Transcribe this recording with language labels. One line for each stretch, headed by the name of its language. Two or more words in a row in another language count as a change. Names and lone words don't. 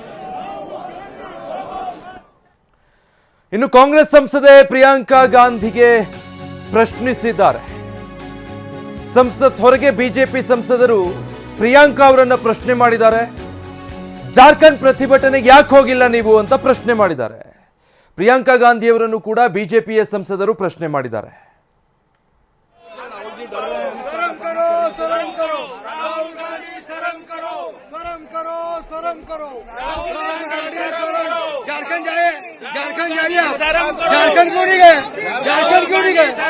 Kannada: ಇನ್ನು ಕಾಂಗ್ರೆಸ್ ಸಂಸದೆ ಪ್ರಿಯಾಂಕಾ ಗಾಂಧಿಗೆ ಪ್ರಶ್ನಿಸಿದ್ದಾರೆ. ಸಂಸತ್ ಹೊರಗೆ ಬಿಜೆಪಿ ಸಂಸದರು ಪ್ರಿಯಾಂಕಾ ಅವರನ್ನ ಪ್ರಶ್ನೆ ಮಾಡಿದ್ದಾರೆ. ಜಾರ್ಖಂಡ್ ಪ್ರತಿಭಟನೆಗೆ ಯಾಕೆ ಹೋಗಿಲ್ಲ ನೀವು ಅಂತ ಪ್ರಶ್ನೆ ಮಾಡಿದ್ದಾರೆ. ಪ್ರಿಯಾಂಕಾ ಗಾಂಧಿಯವರನ್ನು ಕೂಡ ಬಿಜೆಪಿಯ ಸಂಸದರು ಪ್ರಶ್ನೆ ಮಾಡಿದ್ದಾರೆ.
Hindi: झारखंड जाइए, झारखंड जाइए, झारखंड क्यों नहीं गए, झारखंड क्यों नहीं गए?